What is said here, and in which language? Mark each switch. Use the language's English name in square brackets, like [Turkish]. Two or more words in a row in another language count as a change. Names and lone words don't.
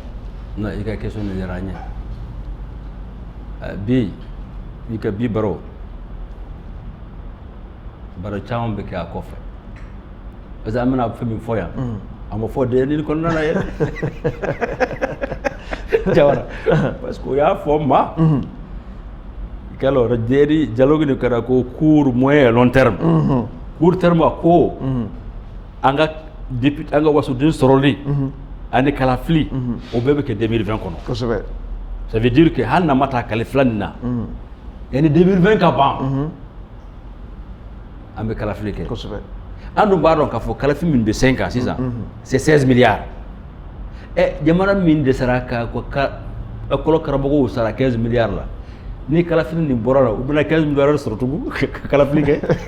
[Bambara] Non, i ka question de diyara n ye bi baro caman bɛ kɛ a kɔfɛ [French] parce que [Bambara] an bɛna fɛn min fɔ yan a ma fɔ DNI kɔnɔna na yɛrɛ Jawara [French] parce que [Bambara] o y'a fɔ n ma alors DNI dialogue nin kɛra ko [French] court moyen long terme court terme [Bambara] a ko an ka wasoden sɔrɔli ani kalafili o bɛɛ bɛ kɛ 2020 kɔnɔ kosɛbɛ [French] ça veut dire que [Bambara] hali n'a ma taa kalifila nin na yanni 2020 ka ban an bɛ kalafili kɛ kosɛbɛ an dun b'a dɔn k'a fɔ kalafi min bɛ 5 ans sisan [French] c'est 16 milliards [Bambara] jamana min dɛsɛra ka école karamɔgɔw sara 15 milliards la ni kalafili nin bɔra la u bɛna 15 milliards sɔrɔ tugun ka kalafili kɛ